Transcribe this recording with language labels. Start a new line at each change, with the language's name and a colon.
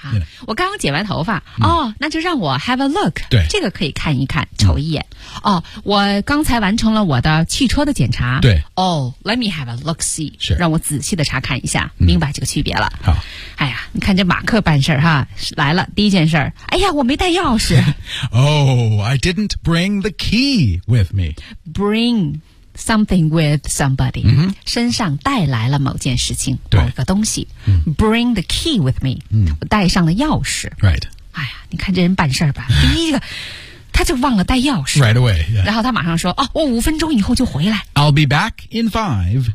Chinese: 啊、我刚刚剪完头发。哦、那就让我
English: have a look.
Chinese: 对。这个可以看一看瞅一眼。哦，我刚才完成了我的汽车的检查。对。
English: Oh, let me have a look see.
Chinese: 是。让我仔细的查看一下，明白这个区别了。好。哎呀，你看这马克办事哈，来了第一件事儿。哎呀，我没带钥匙。
English: Oh, I didn't bring the key with me. Bring something with somebody.、 Mm-hmm.
Chinese: 身上带来了某件事情，某一个东西。 Mm-hmm.
English: Bring the key with me.、 Mm-hmm.
Chinese: 我带上了钥匙。
English: Right.
Chinese: 哎呀，你看这人办事儿吧，第一个。他就忘了带钥匙
English: Right away、yeah.
Chinese: 然后他马上说哦，我五分钟以后就回来
English: I'll be back in five